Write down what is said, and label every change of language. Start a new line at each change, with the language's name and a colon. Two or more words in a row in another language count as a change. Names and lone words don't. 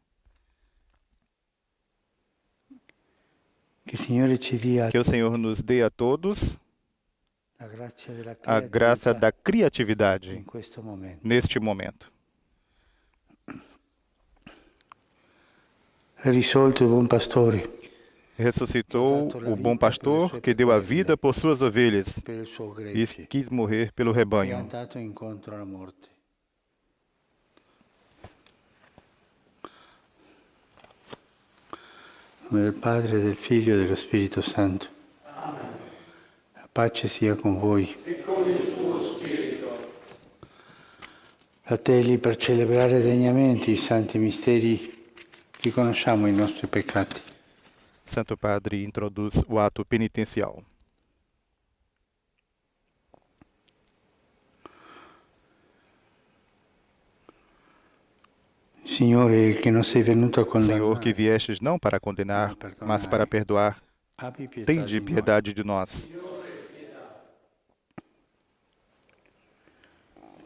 Portuguese: Que o Senhor nos dê a todos a graça da criatividade neste momento. Ressuscitou o bom pastor que deu a vida por suas ovelhas e quis morrer pelo rebanho.
Italian: Del Padre, del Figlio e dello Spirito Santo. La pace sia con voi. E con il tuo spirito. Fratelli, per celebrare degnamente i santi misteri, riconosciamo i nostri peccati.
Portuguese: Santo Padre introduz o ato penitencial. Signore, que não sei venuto a condenar. Senhor, que viestes não para condenar, mas para perdoar, tende piedade de nós.